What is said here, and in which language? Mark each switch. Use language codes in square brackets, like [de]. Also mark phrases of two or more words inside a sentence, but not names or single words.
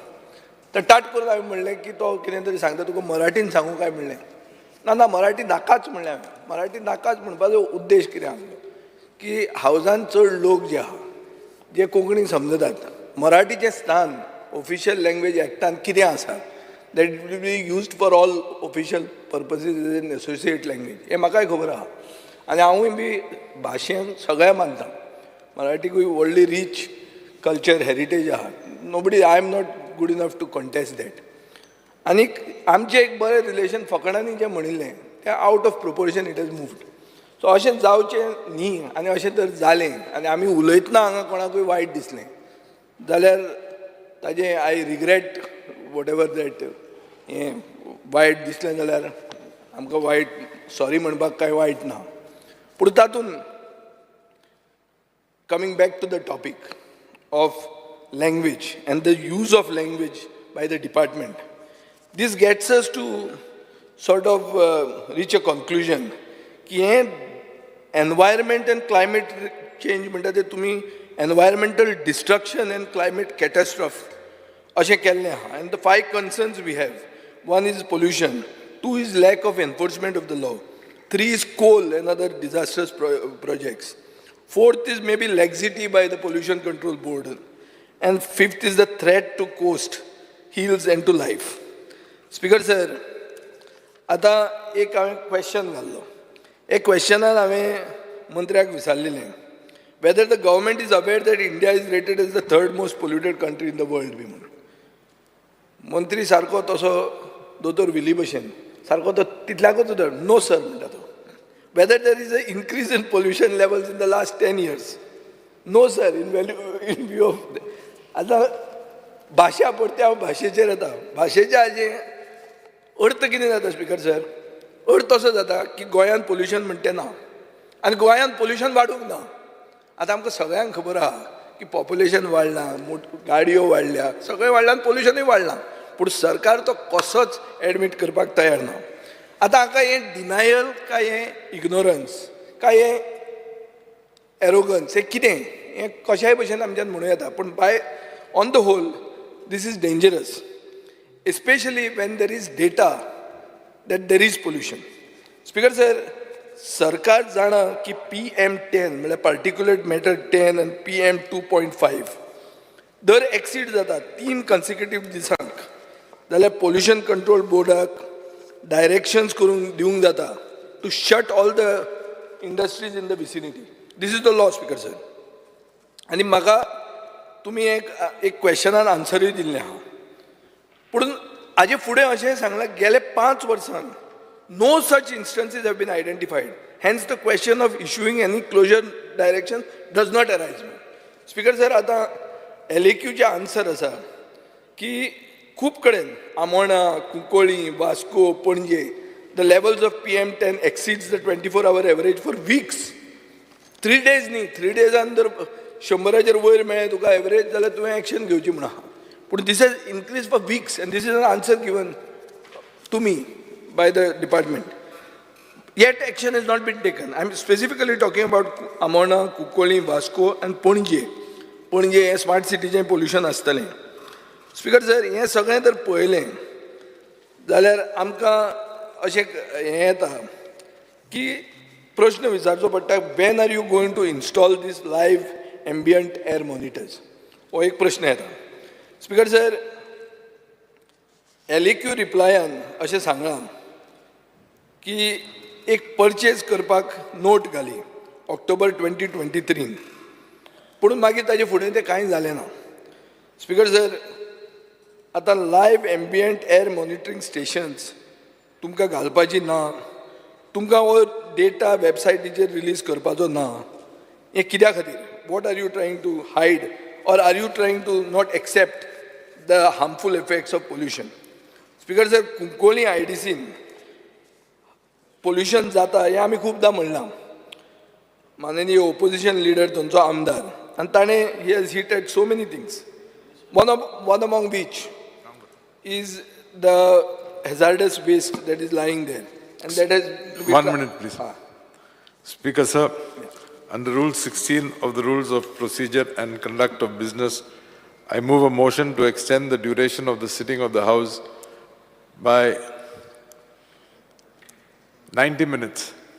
[kok] तर टाट करून हांवें म्हणलें की तो कितें तरी सांगता तुका मराठीन सांगू काय म्हणलें. ना मराठी नाकाच म्हणलें हांवें. मराठी नाकाच म्हणपाचो उद्देश कितें आसलो की हावजान चड लोक जे आहा जे कोंकणी समजतात, मराठीचें स्थान [en] official language act [kok] कितें आसा [en] that it will be used for all official purposes as an associate language, [kok] हें म्हाकाय खबर आहा. आनी हांवूय बी भाशेंक सगळ्या मानता. मराठीकूय व्हडली [en] rich culture heritage [kok] आहा. [en] nobody, I am not good enough to contest that. [kok] आनीक आमचें एक बरें रिलेशन फकाणांनी जें म्हणिल्लें तें [en] out of proportion it has moved. [kok] सो अशें जावचें न्ही. आनी अशें जर जालें आनी आमी उलयतना हांगा कोणाकूय वायट दिसलें जाल्यार ताजें [en] I regret whatever that [kok] हें वायट दिसलें जाल्यार आमकां वायट सॉरी म्हणपाक कांय वायट ना. पूण तातूंत [en] coming back to the topic of language and the use of language by the department, this gets us to sort of reach a conclusion [kok] की हें [en] environment and climate change [kok] म्हणटा तें तुमी [en] environmental destruction and climate catastrophe [kok] अशें केल्लें आहा. [en] and the 5 concerns we have, 1 is pollution, 2 is lack of enforcement of the law, 3 is coal and other disastrous projects, 4th is maybe laxity by the pollution control board, and 5th is the threat to coast, hills and to life. Speaker sir, [kok] आतां एक हांवें क्वेश्चन घाल्लो. एक क्वेश्चनान हांवें मंत्र्याक विचारलेलें [en] whether the government is aware that India is rated as the 3rd most polluted country in the world [kok] बी म्हणून. मंत्री सारको तसो दोतोर विली भशेन सारको तो तितल्याकूच उतर [en] no sir [kok] म्हणटा तो. [en] whether there is an increase in pollution levels in the last 10 years, no sir in view of. [kok] आतां भाशा पडते हांव भाशेचेर येता. भाशेच्या हाजें अर्थ कितें जाता [en] Speaker sir? [kok] अर्थ असो जाता की गोंयांत पोल्युशन म्हणटा ना आनी गोंयांत पोल्युशन वाडूंक ना. आतां आमकां सगळ्यांक खबर आहा की पॉप्युलेशन वाडलां, गाडयो वाडल्या, सगळें वाडलां आनी पोल्युशनूय वाडलां. पूण सरकार तो कसोच एडमीट करपाक तयार ना. आतां हाका हें डिनायल काय हें इग्नोरन्स काय हें एरोगन्स हें कितें? हें कशाय भशेन आमच्यान म्हणूं येता. [en] पूण by and large on the whole this is dangerous, especially when there is data that there is pollution. Speaker sir, [kok] सरकार जाणा की PM10 म्हळ्यार [en] particulate matter [kok] 10 आनी PM 2.5 दर एक्सीड जाता 3 कन्सिक्युटीव दिसांक जाल्यार पोल्युशन कंट्रोल बोर्डाक डायरेक्शन्स करून दिवंक जाता [en] to shut all the industries in the vicinity. this is the law Speaker sir. [kok] आनी म्हाका तुमी एक क्वेश्चनान आन्सरूय दिल्लें आहा. पूण हाजे फुडें अशें सांगलां गेले 5 वर्सान [en] नो सच instances have been identified. Hence the question of issuing any closure direction does not arise. Speaker sir, [kok] आतां LAQचे आन्सर आसा की खूब कडेन आमोणा, कुंकळी, वास्को, पणजे [en] the levels of PM10 exceeds the 24-hour average for weeks. [kok] 3 days न्ही, 3 days जर 100च्या वयर मेळ्ळें तुका एवरेज जाल्यार तुवें एक्शन घेवची म्हणा. [en] पूण this has increased for weeks and this is an answer given to me by the department. Yet action has not been taken. I am specifically talking about Amona, Kukoli, Vasco and Pणजे. [kok] पणजे हे स्मार्ट सिटीचें पोल्युशन आसतलें. [en] Speaker sir, [kok] हें सगळें जर पळयलें जाल्यार आमकां अशें हें येता की प्रश्न विचारचो पडटा, [en] when are you going to install these live ambient air monitors, [kok] हो एक प्रश्न येता. [en] Speaker sir, [kok] LAQ रिप्लायान अशें सांगलां की एक परचेज करपाक नोट घाली ऑक्टोबर 2023, पूण मागीर ताजे फुडें तें कांय जालें ना. [en] Speaker sir, [kok] आतां [en] live ambient air monitoring stations [kok] तुमकां घालपाची ना, तुमकां हो डेटा वेबसायटीचेर रिलीज करपाचो ना, हें कित्या खातीर? [en] what are you trying to hide or are you trying to not accept the harmful effects of pollution? Speaker sir, [kok] कुंकोळी IDCन पोल्युशन जाता हें आमी खूबदां म्हणलां. माननीय [en] opposition leader [kok] थंयचो आमदार, आनी ताणें [en] he has hinted so many things. one among which is the hazardous waste that is lying there, and that has to be 1 minute, please. Speaker, sir, under Rule 16 of the Rules of Procedure and Conduct of Business, I move a motion to extend the duration of the sitting of the House by 90 minutes.